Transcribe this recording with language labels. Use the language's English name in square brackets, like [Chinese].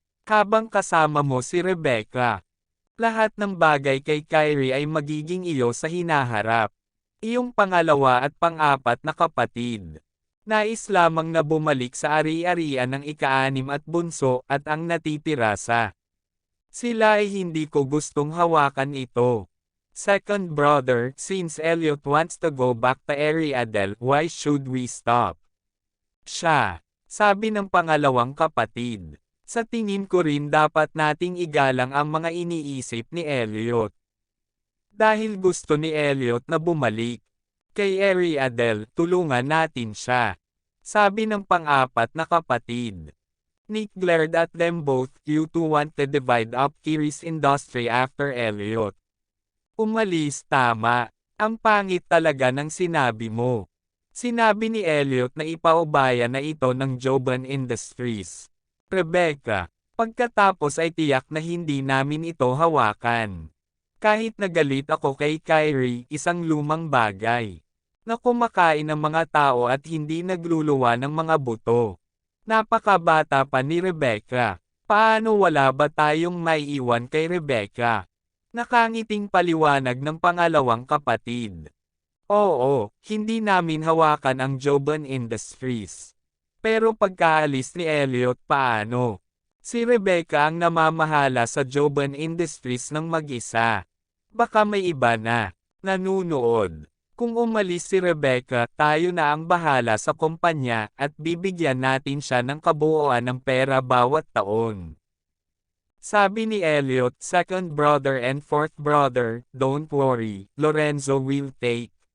[Filipino] Habang kasama mo si Rebecca. Lahat ng bagay kay Kyrie ay magiging iyo sa hinaharap. Iyong pangalawa at pang-apat na kapatid. Nais lamang na bumalik sa ari-arian ng ika-anim at bunso at ang natitira sa sila ay hindi ko gustong hawakan ito. [English] Second brother, since Elliot wants to go back to Ariadne, why should we stop? [Filipino] Siya, sabi ng pangalawang kapatid. Sa tingin ko rin dapat nating igalang ang mga iniisip ni Elliot. Dahil gusto ni Elliot na bumalik kay Ariadne, tulungan natin siya. Sabi ng pang-apat na kapatid. [English] Nick glared at them both. You two want to divide up Kyrie's industry after Elliot. [Filipino] Umalis, tama. Ang pangit talaga ng sinabi mo. Sinabi ni Elliot na ipaubaya na ito ng Joban Industries. Rebecca, pagkatapos ay tiyak na hindi namin ito hawakan. Kahit nagalit ako kay Kyrie, isang lumang bagay na kumakain ng mga tao at hindi nagluluwa ng mga buto. Napakabata pa ni Rebecca. Paano wala ba tayong maiiwan kay Rebecca? Nakangiting paliwanag ng pangalawang kapatid. Oo, hindi namin hawakan ang Joban Industries. Pero pagkaalis ni Elliot paano? Si Rebecca ang namamahala sa Joban Industries ng mag-isa. Baka may iba na nanunood. Kung umalis si Rebecca, tayo na ang bahala sa kumpanya at bibigyan natin siya ng kabuuan ng pera bawat taon. Sabi ni Elliot, [English] second brother and fourth brother, don't worry, Lorenzo will take.